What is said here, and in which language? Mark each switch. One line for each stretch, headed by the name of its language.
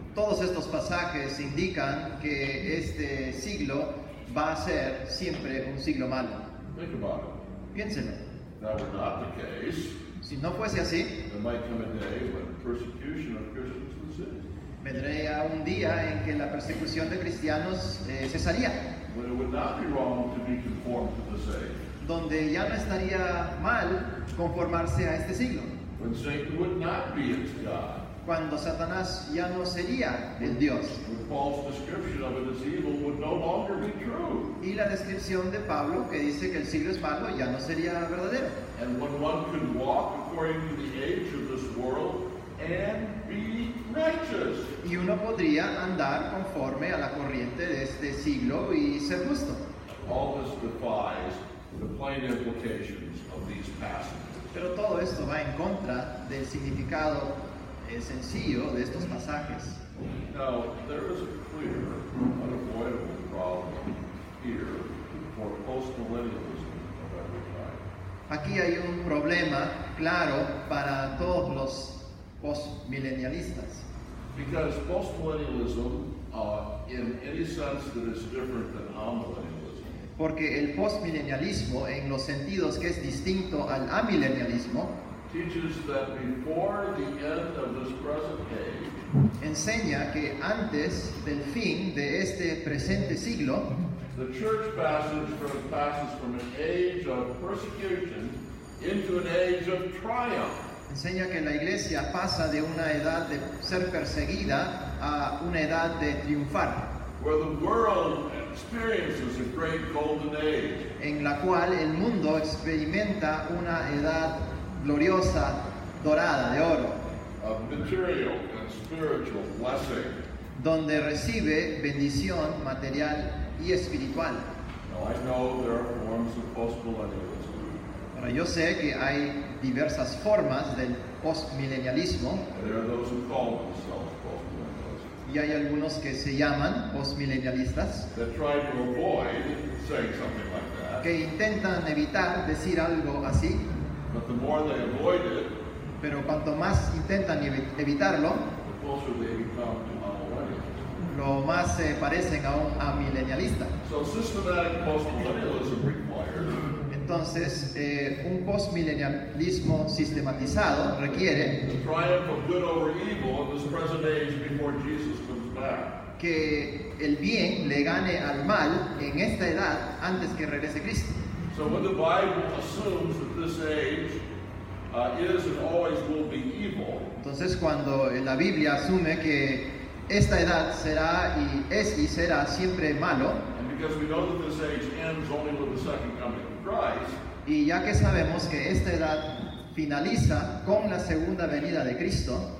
Spanish: Todos estos pasajes indican que este siglo va a ser siempre un siglo malo.
English: Think about it.
Spanish: Piénsenlo.
English: That were not the case,
Spanish: Si no fuese así,
English: there might come a day when persecution of Christians would cease.
Spanish: vendría un día en que la persecución de cristianos cesaría,
English: When it would not be wrong to be conformed to this age.
Spanish: donde ya no estaría mal conformarse a este siglo,
English: When Satan would not be its God.
Spanish: cuando Satanás ya no sería el Dios.
English: When Paul's description of it as evil would no longer be true.
Spanish: Y la descripción de Pablo que dice que el siglo es malo ya no sería verdadero.
English: And when one could walk according to the age of this world and be righteous.
Spanish: Y uno podría andar conforme a la corriente de este siglo y ser justo.
English: All this defies the plain implications of these passages.
Spanish: Pero todo esto va en contra del significado sencillo de estos pasajes.
English: Now, there is a clear, unavoidable problem here for postmillennialism of every kind.
Spanish: Aquí hay un problema claro para todos los postmilenialistas.
English: Because postmillennialism, in any sense that is different than amillennialism,
Spanish: Porque el postmilenialismo, en los sentidos que es distinto al amilenialismo,
English: teaches that before the end of this present age,
Spanish: enseña que antes del fin de este presente siglo,
English: the church passes from an age of persecution into an age of triumph.
Spanish: enseña que la iglesia pasa de una edad de ser perseguida a una edad de triunfar,
English: Where the world experiences a great golden age,
Spanish: en la cual el mundo experimenta una edad gloriosa, dorada, de oro,
English: of material and spiritual blessing.
Spanish: donde recibe bendición material y espiritual.
English: Now, I know there are forms of postmillennialism,
Spanish: Ahora, yo sé que hay diversas formas del postmilenialismo
English: and there are those who call themselves postmillennialism,
Spanish: y hay algunos que se llaman postmilenialistas
English: that try to avoid saying something like that.
Spanish: que intentan evitar decir algo así,
English: But the more they avoid it,
Spanish: pero cuanto más intentan evitarlo,
English: the closer they become to amillennialism.
Spanish: lo más se parecen a un amilenialista.
English: So systematic postmillennialism requires
Spanish: Entonces, un postmilenialismo sistematizado requiere
English: the triumph of good over evil in this present age before Jesus comes back.
Spanish: que el bien le gane al mal en esta edad antes que regrese Cristo.
English: So when the Bible assumes that this age is and always will be evil,
Spanish: Entonces, cuando la Biblia asume que esta edad será y es y será siempre malo,
English: and because we know that this age ends only with the second coming of Christ,
Spanish: y ya que sabemos que esta edad finaliza con la segunda venida de Cristo,